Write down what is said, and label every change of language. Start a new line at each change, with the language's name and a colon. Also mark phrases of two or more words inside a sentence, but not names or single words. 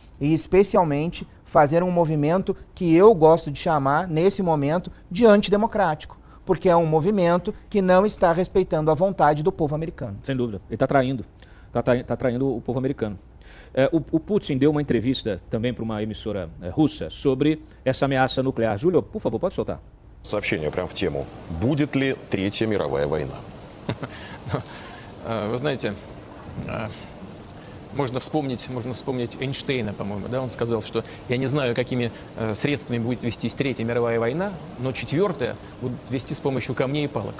Portuguese: E especialmente fazer um movimento que eu gosto de chamar, nesse momento, de antidemocrático, porque é um movimento que não está respeitando a vontade do povo americano. Sem dúvida. Ele está traindo. Está traindo o povo americano. O Putin deu uma entrevista também para uma emissora russa sobre essa ameaça nuclear. Júlio, por favor, pode soltar.
Russian: Сообщение прямо в тему. Будет ли Третья мировая война? Вы знаете, можно вспомнить Эйнштейна, по-моему, да, он сказал, что я не знаю, какими средствами будет вестись Третья мировая война, но четвертая будет вести с помощью камней и палок.